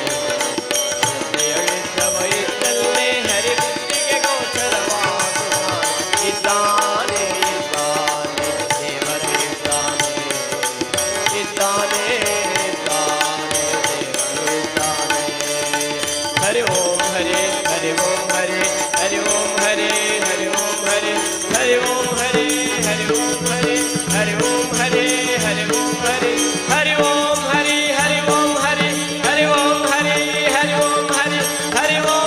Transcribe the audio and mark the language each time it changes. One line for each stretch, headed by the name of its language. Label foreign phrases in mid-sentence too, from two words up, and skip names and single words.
Kannada: ಶ್ರದ್ಧೆಯಳಿದ್ದವ ಇದ್ದಲ್ಲೇ ಹರಿಬುದ್ಧಿಗೆ ಗೋಚರವಾಗುತ್ತಾನೆ. ಇದ್ದಾನೆ ಇದ್ದಾನೆ ದೇವರು ಇದ್ದಾನೆ ಇದ್ದಾನೆ ಇದ್ದಾನೆ ದೇವರು ಇದ್ದಾನೆ.
Sanskrit: ಹರಿ ಓಂ ಹರಿ ಹರಿ ಓಂ ಹರಿ ಹರಿ ಓಂ ಹರಿ ಹರಿ ಓಂ ಹರಿ ಹರಿ ಓಂ ಹರಿ ಹರಿ ಓಂ ಹರಿ ಹರಿ ಓಂ ಹರಿ ಹರಿ ಓಂ ಹರಿ ಹರಿ ಓಂ ಹರಿ ಹರಿ ಓಂ ಹರಿ ಹರಿ ಓಂ ಹರಿ ಹರಿ ಓಂ ಹರಿ ಹರಿ ಓಂ